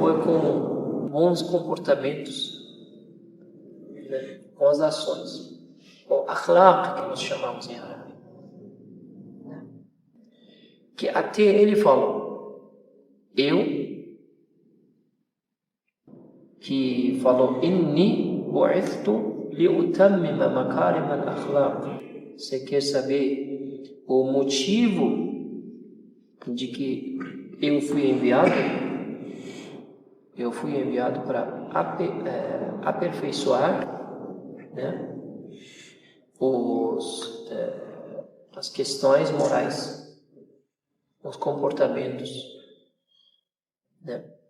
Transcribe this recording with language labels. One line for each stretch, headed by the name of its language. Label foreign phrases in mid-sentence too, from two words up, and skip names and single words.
Portuguese: Foi com bons comportamentos, né? Com as ações, com akhlaq, que nós chamamos em árabe, né? Que até ele falou, que falou,
Arabic: إني بعثت لأتمم مكارم الأخلاق.
Portuguese: Você quer saber o motivo de que eu fui enviado? eu fui enviado para aperfeiçoar, né, as questões morais, os comportamentos, né?